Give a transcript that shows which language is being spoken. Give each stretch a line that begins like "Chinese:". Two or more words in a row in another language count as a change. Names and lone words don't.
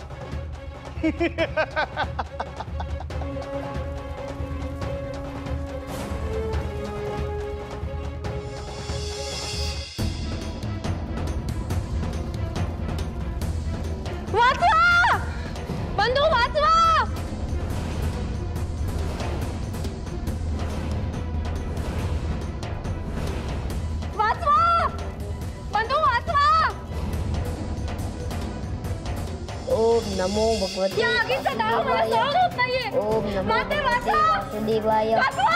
Marathi: वाचवा बंधू वाचवा वाचवा बंधू वाचवा
Sanskrit: ओम नमो भगवते
Marathi: या आगीचा दाह मला सहन होत नाहीये
Sanskrit: ओम नमो
Marathi: माते
Sanskrit: भगवते
Marathi: वाचवा
Sanskrit: वासुदेवाय
Marathi: वाचवा